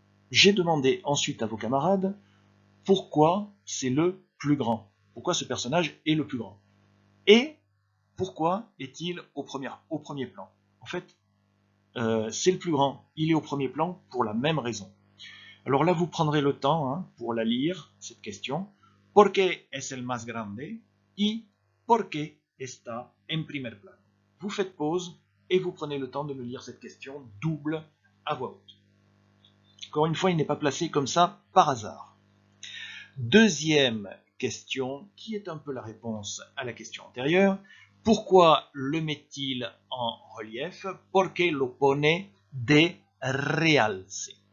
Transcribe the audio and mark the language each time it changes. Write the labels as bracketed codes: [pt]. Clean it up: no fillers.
[fr] J'ai demandé ensuite à vos camarades pourquoi c'est le plus grand, pourquoi ce personnage est le plus grand, et pourquoi est-il au premier plan. En fait, c'est le plus grand, il est au premier plan pour la même raison. Alors là, vous prendrez le temps pour la lire, cette question. [es] ¿Por qué es el más grande? Y ¿por qué está en primer plano? [fr] Vous faites pause et vous prenez le temps de me lire cette question double à voix haute. Encore une fois, il n'est pas placé comme ça par hasard. Deuxième question, qui est un peu la réponse à la question antérieure. Pourquoi le met-il en relief? [es] Porque lo pone de realce.